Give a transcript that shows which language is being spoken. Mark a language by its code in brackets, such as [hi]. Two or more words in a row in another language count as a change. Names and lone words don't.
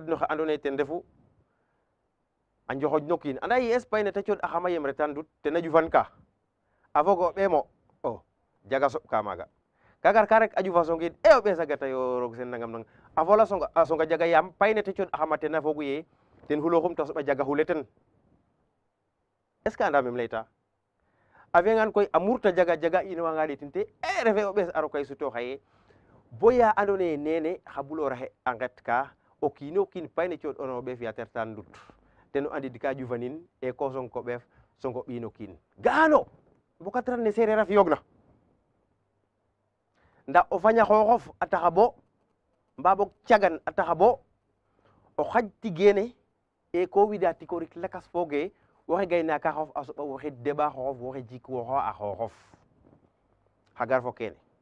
[srr] no xe ando naye ten refu a njoxoñ no kiin anda ye'es payne te cod axama yem retan dut tena ƴufan ka a foga o ɓeemo o jaga soɓ ka maaga ka gar ka rek a ƴufa songid e o ɓees a gata yo roog sen nangam nang a fola a songa jaga yaam payne te cod axama ten a fogu ye ten xuloxum ta soɓa jaga xule ten [fr] est ce que [srr] anda mem leyta a fiyangan koy a murta jaga ino wanga ɗetin te e refe o ɓees a rokay suto xaye boya ando naye nene xa bulora xe a nget ka o kiino kiin payne cooɗ ono ɓeef ya tertan ndut ten o andid ka ƴufanin e ko song ko ɓeef songo ɓiino kiin ga'ano mbokatran ne sereer a fiyoogna nda o faña xooxof a taxa bo mba boog cagan a taxa bo o xaƴ tigene e ko wida tikorik lakas fooge woxe gaynaka xoof a soɓa woxe deɓa xooxof woxe jik woxo a xooxof xa gar fo kene